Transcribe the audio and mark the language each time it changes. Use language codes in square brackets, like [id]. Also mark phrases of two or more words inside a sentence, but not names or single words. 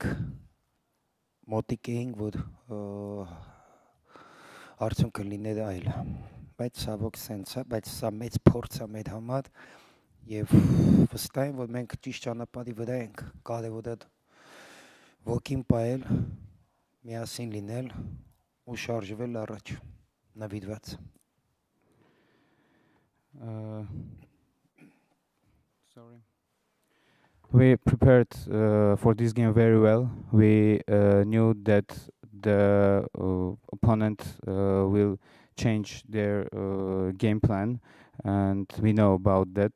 [hy] էինք, որ արդյունքը լիներ այլ, բայց ցավոք սենց է, բայց սա մեծ փորձ է մեր համար եւ վստահ եմ, որ մենք ճիշտ ճանապարհի վրա ենք, կարևորը ոգին պահել, միասին լինել ու շարժվել առաջ, նվիրված։ [en] Sorry. We prepared for this game very well. We knew that the opponent will change their game plan, and we know about that.